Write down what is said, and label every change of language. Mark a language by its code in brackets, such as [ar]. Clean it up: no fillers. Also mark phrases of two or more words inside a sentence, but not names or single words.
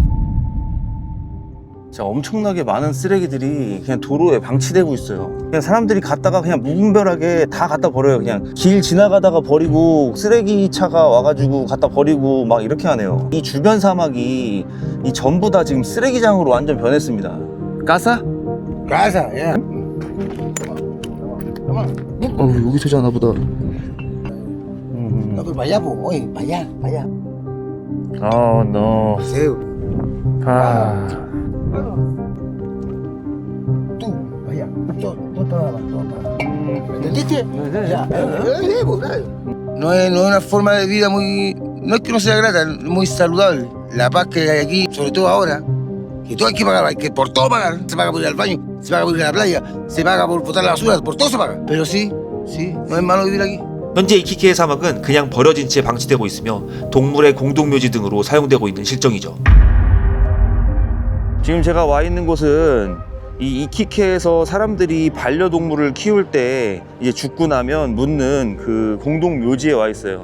[ko] 진짜 엄청나게 많은 쓰레기들이 그냥 도로에 방치되고 있어요. 그냥 사람들이 갔다가 그냥 무분별하게 다 갖다 버려요. 그냥 길 지나가다가 버리고 쓰레기차가 와가지고 갖다 버리고 막 이렇게 하네요. 이 주변 사막이 이 전부 다 지금 쓰레기장으로 완전 변했습니다. 까사? [es] Casa, ya. [ko] 여기서 자나 보다. [es] No, pero para allá, pues, oye, para allá, para allá. no. Paseo. 아. Tú, para allá. Todo para abajo, todo para abajo. ¿Entendiste? Ya. Pues, claro. No es una forma de vida muy... No es que no sea grata, muy saludable. La paz que hay aquí, sobre todo ahora, que todo hay que pagar, hay que por todo pagar. Se paga por ir al baño, se paga por ir a la playa, se paga por botar la basura, por todo se paga. Pero sí, no es malo vivir aquí. [ko] 현재 이키케의 사막은 그냥 버려진 채 방치되고 있으며 동물의 공동묘지 등으로 사용되고 있는 실정이죠. 지금 제가 와 있는 곳은 이 이키케에서 사람들이 반려동물을 키울 때 이제 죽고 나면 묻는 그 공동 묘지에 와 있어요.